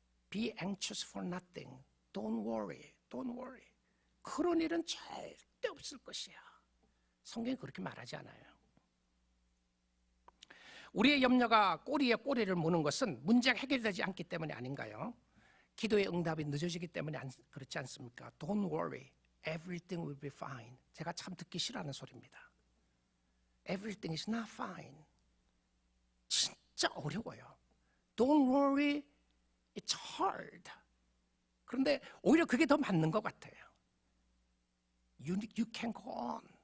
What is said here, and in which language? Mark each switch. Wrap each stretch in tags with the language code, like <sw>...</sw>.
<en>Be anxious for nothing. Don't worry. Don't worry.</en> <ko>그런 일은 절대 없을 것이야. 성경이 그렇게 말하지 않아요. 우리의 염려가 꼬리에 꼬리를 무는 것은 문제가 해결되지 않기 때문이 아닌가요? 기도의 응답이 늦어지기 때문에 그렇지 않습니까?</ko> <en>Don't worry, everything will be fine.</en> <ko>제가 참 듣기 싫어하는 소리입니다.</ko> <en>Everything is not fine.</en> <ko>진짜 어려워요.</ko> <en>Don't worry, it's hard.</en> <ko>그런데 오히려 그게 더 맞는 것 같아요.</ko> <en>You can go on.</en>